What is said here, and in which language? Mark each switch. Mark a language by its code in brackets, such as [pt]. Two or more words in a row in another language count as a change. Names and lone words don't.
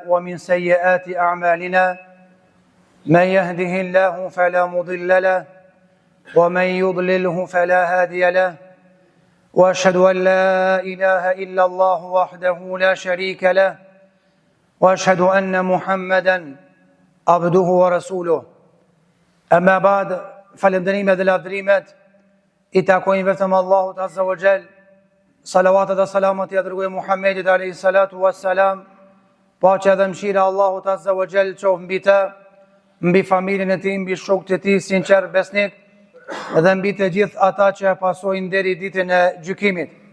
[ar] ومن سيئات أعمالنا من يهده الله فلا مضل له ومن يضلله فلا هادي له وأشهد أن لا إله إلا الله وحده لا شريك له وأشهد أن محمدا عبده ورسوله أما بعد [sq] falënderimet dhe lavdrimet I takojnë vetëm Allahut [ar] عز وجل. [sq] Salavatet dhe salamat I dërgoi Muhammedit [ar] عليه الصلاة والسلام. [sq] Paqja dhe mëshira Allahut [ar] عز وجل [sq] qoftë mbi të, mbi familjen e tij, mbi shokët e tij sinqer besnik dhe mbi të gjithë ata që e pasojnë deri ditën e gjykimit.